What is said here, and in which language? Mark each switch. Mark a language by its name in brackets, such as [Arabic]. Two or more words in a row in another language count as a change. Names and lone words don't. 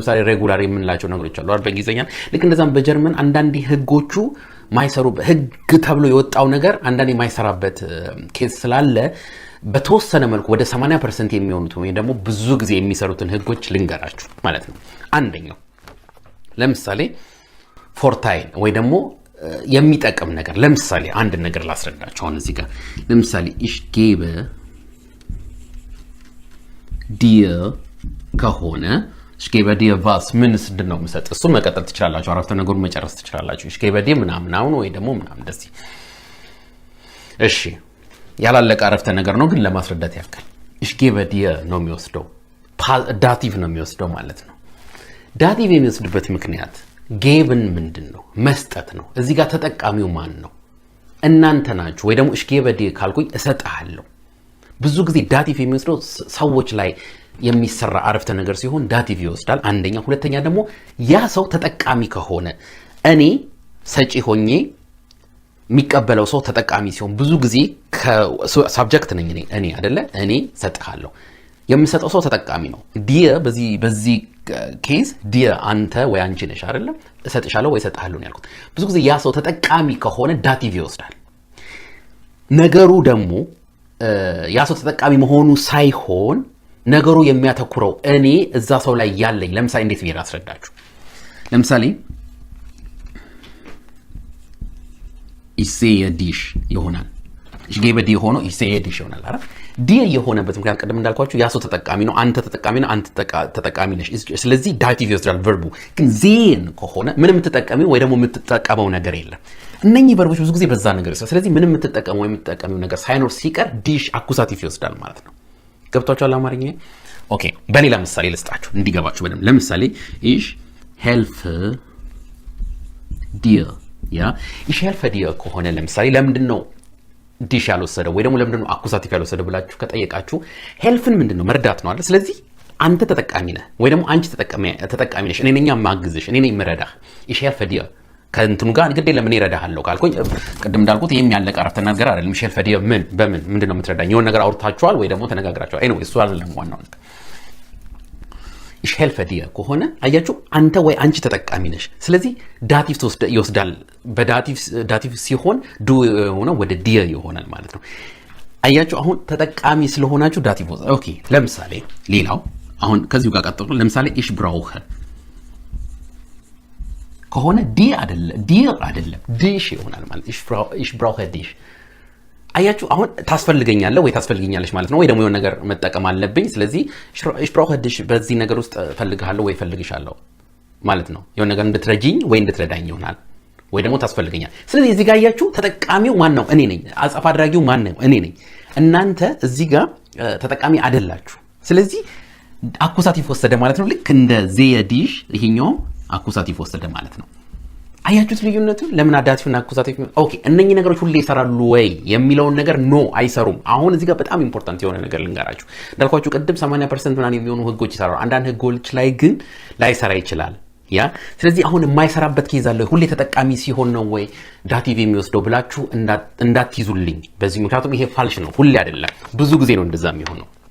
[Amharic] ለምሳሌ ሬጉላር የምንላቸው ነገሮች አሉ አይደል በእንግሊዘኛ ልክ እንደዛም በጀርመን አንዳንዴ ህጎቹ ማይሰሩ ህግ ተብሎ የወጣው ነገር አንዳንዴ ማይሰራበት ኬስ ስላለ በተወሰነ መልኩ ወደ 80% የሚሆኑት ወይ ደግሞ ብዙ ጊዜ የሚሰሩትን ህጎች ልንገራችሁ ማለት ነው አንደኛው ለምሳሌ ፎርታይል ወይ ደግሞ የሚጠቅም ነገር ለምሳሌ አንድ ነገር ላስረዳችሁ አሁን እዚህ ጋር ለምሳሌ [German] ich gebe [Amharic] dir ከሆነ [German] ich gebe dir was [Amharic] ምንስ እንደው መሰጥ እሱ መቀጠል ትችላላችሁ አረፍተ ነገሩን መጨረስ ትችላላችሁ [German] ich gebe dir [Amharic] ምናምን ወይ ደግሞ ምናምን ደስ እሺ ያላለቀ አረፍተ ነገር ነው ግን ለማስረዳት ያክል [German] ich gebe dir [Amharic] ነው የሚወስደው ዳቲቭ ነው የሚወስደው ማለት ነው ዳቲቭ የሚወስድበት ምክንያት ጌብን ምንድነው መስጠት ነው እዚህ ጋር ተጠቃሚው ማን ነው እናንተ ናችሁ ወይ ደግሞ [German] ich gebe dir [Amharic] ካልኩኝ እሰጣለሁ ብዙ ጊዜ ዳቲቭ የሚወስደው ሰዎች ላይ የሚሰራ አረፍተ ነገር ሲሆን ዳቲቭ ይወስዳል አንደኛ ሁለተኛ ደግሞ ያ ሰው ተጠቃሚ ከሆነ እኔ ሰጪ ሆኜ የሚቀበለው ሰው ተጠቃሚ ሲሆን ብዙ ጊዜ ከሳብጀክት ነኝ እኔ አይደለ እኔ ሰጥሃለሁ የምሰጠው ሰው ተጠቃሚ ነው ዲየ በዚህ ኬስ ዲየ አንተ ወይ አንቺ ነሽ አይደለ እሰጥሻለሁ ወይ እሰጥሃለሁ ነው ያልኩት ብዙ ጊዜ ያ ሰው ተጠቃሚ ከሆነ ዳቲቭ ይወስዳል ነገሩ ደግሞ ያ ሰው ተጠቃሚ መሆኑ ሳይሆን ነገሩ የሚያተኩረው እኔ እዛ ሰው ላይ ያለኝ ለምሳሌ እንዴት ብዬ ላስረዳችሁ ለምሳሌ [German] ich sehe dich ይሆናል ich gebe dir ሆኖ ich sehe dich [Amharic] ይሆናል አይደል [German] dir [Amharic] የሆነበት ምክንያት ቀደም እንዳልኳችሁ ያ ሰው ተጠቃሚ ነው አንተ ተጠቃሚ ነው አንተ ተጠቃሚ ነሽ ስለዚህ ዳቲቭ ይወስዳል ቨርቡ ግን sehen ከሆነ ምንም የምትጠቀሚው ወይ ደግሞ የምትጠቀመው ነገር የለም እነኚህ ቨርቦች ብዙ ጊዜ በዛ ነገር ይሰራል ስለዚህ ምንም የምትጠቀመው ወይ የምትጠቀሚው ነገር ሳይኖር ሲቀር dich አኩሳቲቭ ይወስዳል ማለት ነው ገብቷችኋል አማርኛ ኦኬ በሌላ ምሳሌ ልስጣችሁ እንዲገባችሁ በደንብ ለምሳሌ [German] ich helfe [Amharic] dir ያ [German] ich helfe dir [Amharic] ከሆነ ለምሳሌ ለምንድነው ዲሽ ያልወሰደው ወይ ደግሞ ለምንድነው አኩሳቲቭ ያልወሰደው ብላችሁ ከጠየቃችሁ ሄልፍን ምንድነው መርዳት ነው አይደል ስለዚህ አንተ ተጠቃሚ ነህ ወይ ደግሞ አንቺ ተጠቃሚ ነሽ እኔ ነኝ ማግዝሽ እኔ ነኝ መረዳህ [German] ich helfe dir [Amharic] ከእንትኑ ጋር ግዴ ለምን ይረዳሃለው ካልኩኝ ቅድም እንዳልኩት ይሄም ያለ ቀረፍተ ነገር አይደለም [German] ich helfe dir [Amharic] ምንድነው የምትረዳኝ የሆነ ነገር አውርታችኋል ወይ ደግሞ ተነጋግራችኋል ኤኒዌይ እሱ አይደለም ዋናው ነገር [German] ich helfe dir [Amharic] ከሆነ አያችሁ አንተ ወይ አንቺ ተጠቃሚ ነሽ ስለዚህ ዳቲቭ ይወስዳል በዳቲቭ ሲሆን ዱ ሆነ ወደ dir ይሆናል ማለት ነው አያችሁ አሁን ተጠቃሚ ስለሆናችሁ ዳቲቭ ኦኬ ለምሳሌ ሌላው አሁን ከዚሁ ጋር ቀጥሎ ለምሳሌ [German] ich brauche [Amharic] ከሆነ dir አይደለም dich ይሆናል ማለት [German] ich brauche dich [Amharic] አያችሁ አሁን ታስፈልገኛለህ ወይ ታስፈልገኛለሽ ማለት ነው ወይ ደግሞ የሆነ ነገር መጠቀም አለብኝ ስለዚህ [German] ich brauche dich [Amharic] በዚህ ነገር ውስጥ ፈልግሃለሁ ወይ ፈልግሻለሁ ማለት ነው የሆነ ነገር እንድትረጂኝ ወይ እንድትረዳኝ ይሆናል ወይ ደግሞ ታስፈልገኛል ስለዚህ እዚህ ጋር አያችሁ ተጠቃሚው ማን ነው እኔ ነኝ አጻፋ አድራጊው ማን ነው እኔ ነኝ እናንተ እዚህ ጋር ተጠቃሚ አይደላችሁ ስለዚህ አኩሳቲቭ ወሰደ ማለት ነው ልክ እንደ [German] sehr dich [Amharic] ይሄኛው አኩሳቲቭ ወሰደ ማለት ነው አያችሁት ልዩነቱ ለምን አዳቲቭና አኩሳቲቭ ኦኬ እነኚህ ነገሮች ሁሌ ይሰራሉ ወይ የሚለውን ነገር ኖ አይሰሩም አሁን እዚህ ጋር በጣም ኢምፖርታንት የሆነ ነገር ልንገራችሁ እንዳልኳችሁ ቅድም 80% ምናምን የሚሆኑ ህጎች ይሰራሉ አንዳንድ ህጎች ላይ ግን ላይሰራ ይችላል ያ ስለዚህ አሁን የማይሰራበት ኬዝ አለ ሁሌ ተጠቃሚ ሲሆን ነው ወይ ዳቲቭ የሚወስደው ብላችሁ እንዳትይዙልኝ በዚህ ምክንያቱም ይሄ ፋልሽ ነው ሁሌ አይደለም ብዙ ጊዜ ነው እንደዛ የሚሆነው